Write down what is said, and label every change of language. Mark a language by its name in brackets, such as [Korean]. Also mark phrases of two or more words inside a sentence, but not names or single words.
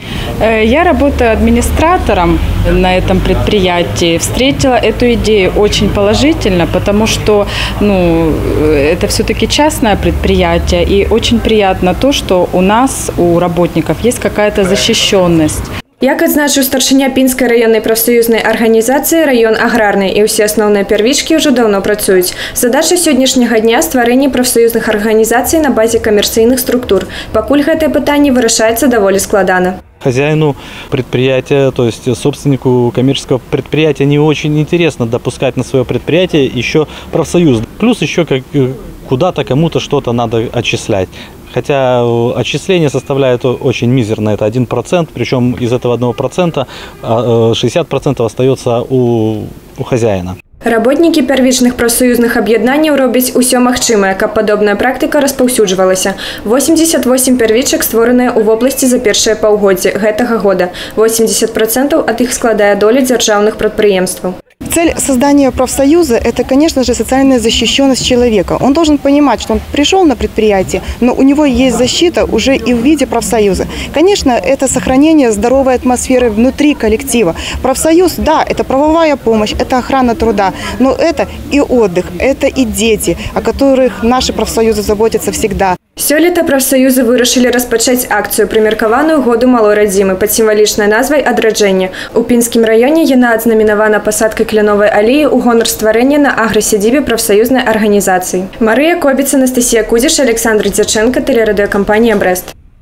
[Russian] Я работаю администратором на этом предприятии. Встретила эту идею очень положительно, потому что это все-таки частное предприятие. И очень приятно то, что у нас, у работников, есть какая-то защищенность. [Belarusian] Як адзначыў старшыня Пінскай раённай прафсаюзнай арганізацыі, раён аграрны і ўсе асноўныя первічкі ўжо даўно працуюць. Задача сённяшняга дня – стварэнне прафсаюзных арганізацый на базе камерцыйных структур. Пакуль гэтае пытанне вырашаецца даволі складана. [Russian] Хозяину предприятия, то есть собственнику коммерческого предприятия, не очень интересно допускать на свое предприятие еще профсоюз. Плюс еще куда-то кому-то что-то надо отчислять. Хотя отчисление составляет очень мизерно, это 1%, причем из этого 1% 60% остается у хозяина. [Belarusian] Работнікі первічных прафсаюзных аб'яднанняў робяць усё магчымае, каб падобная практыка распаўсюджвалася. 88 первічак створаныя ў вобласці за першае паўгоддзе гэтага года. 80% ад іх складае доля дзяржаўных прадпрыемстваў. [Russian] Цель создания профсоюза – это, конечно же, социальная защищенность человека. Он должен понимать, что он пришел на предприятие, но у него есть защита уже и в виде профсоюза. Конечно, это сохранение здоровой атмосферы внутри коллектива. Профсоюз, да, это правовая помощь, это охрана труда, но это и отдых, это и дети, о которых наши профсоюзы заботятся всегда. [Belarusian] Сёлета прафсаюзы вырашылі распачаць акцыю, прымеркаваную году малой радзімы пад сімвалічнай назвай «Адраджэнне». У Пінскім раёне яна адзнамінавана пасадкай кляновай алеі ў гонар стварэння на аграсядзібе прафсаюзнай арганізацыі. Марыя Кобіц, Анастасія Кудзіш, Александр Дзячэнка, тэлерадыёкампанія «Брэст».